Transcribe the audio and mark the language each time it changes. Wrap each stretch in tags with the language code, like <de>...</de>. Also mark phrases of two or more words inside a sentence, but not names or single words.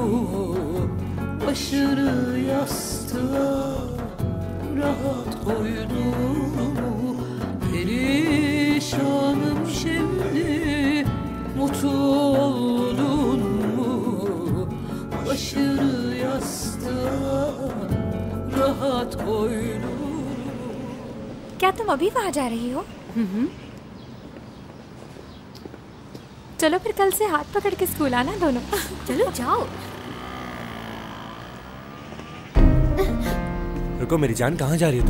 <tr>Başını yastığa rahat koydun mu? Perişanım şimdi, mutlu oldun mu? Başını yastığa rahat koydun.</tr> <ur>کیا تم ابھی وہاں جا رہی ہو? چلو پھر کل سے ہاتھ پکڑ کے اسکول آنا دونوں. چلو جاؤ. رکو میری جان، کہاں جا رہی ہو تم?</ur>